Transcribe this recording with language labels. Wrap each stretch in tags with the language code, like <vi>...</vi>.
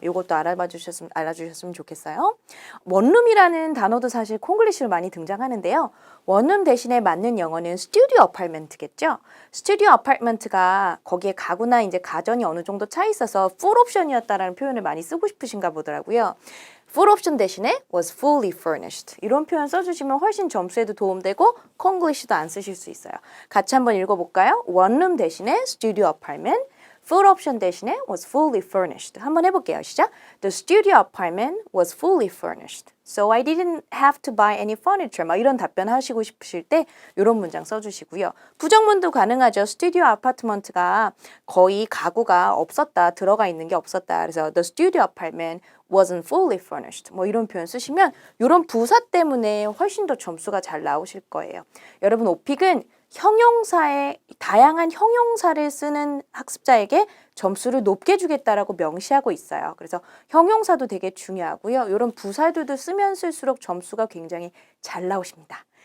<ko>이것도 알아주셨으면 좋겠어요. 원룸이라는 단어도 사실 콩글리시로 많이 등장하는데요. 원룸 대신에 맞는 영어는 스튜디오 어파트먼트겠죠. 스튜디오 어파트먼트가 거기에 가구나 이제 가전이 어느 정도 차 있어서 풀 옵션이었다라는 표현을 많이 쓰고 싶으신가 보더라고요.</ko> <en>full option 대신에 was fully furnished.</en> <ko>이런 표현 써주시면 훨씬 점수에도 도움되고 콩글리시도 안 쓰실 수 있어요. 같이 한번 읽어볼까요? 원룸 대신에</ko> <en>studio apartment, full option 대신에 was fully furnished.</en> <ko>한번 해볼게요. 시작.</ko> <en>The studio apartment was fully furnished. So I didn't have to buy any furniture.</en> <ko>막 이런 답변 하시고 싶으실 때 이런 문장 써주시고요. 부정문도 가능하죠. 스튜디오 아파트먼트가 거의 가구가 없었다. 들어가 있는 게 없었다.</ko> <en>그래서 the studio apartment wasn't fully furnished.</en> <ko>뭐 이런 표현 쓰시면 이런 부사 때문에 훨씬 더 점수가 잘 나오실 거예요. 여러분 오픽은 형용사에 다양한 형용사를 쓰는 학습자에게 점수를 높게 주겠다라고 명시하고 있어요. 그래서 형용사도 되게 중요하고요. 이런 부사들도 쓰면 쓸수록 점수가 굉장히 잘 나오십니다.</ko>